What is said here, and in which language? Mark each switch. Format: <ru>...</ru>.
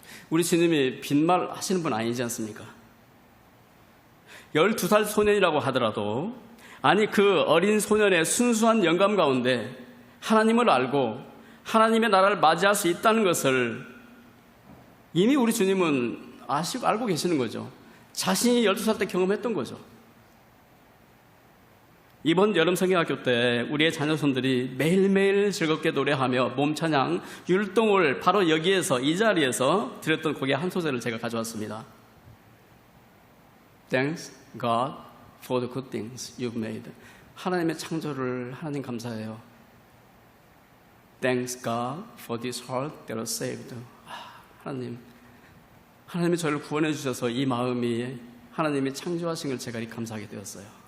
<ko>우리 주님이 빈말 하시는 분 아니지 않습니까? 12살 소년이라고 하더라도 아니 그 어린 소년의 순수한 영감 가운데 하나님을 알고 하나님의 나라를 맞이할 수 있다는 것을 이미 우리 주님은 알고 계시는 거죠. 자신이 12살 때 경험했던 거죠. 이번 여름 성경학교 때 우리의 자녀손들이 매일매일 즐겁게 노래하며 몸찬양 율동을 바로 여기에서 이 자리에서 드렸던 곡의 한 소절을 제가 가져왔습니다.</ko> <en>Thanks God for the good things you've made.</en> <ko>하나님의 창조를 하나님 감사해요.</ko> <en>Thanks God for this heart that was saved.</en> <ko>하나님이 저를 구원해 주셔서 이 마음이 하나님이 창조하신 걸 제가 감사하게 되었어요.</ko>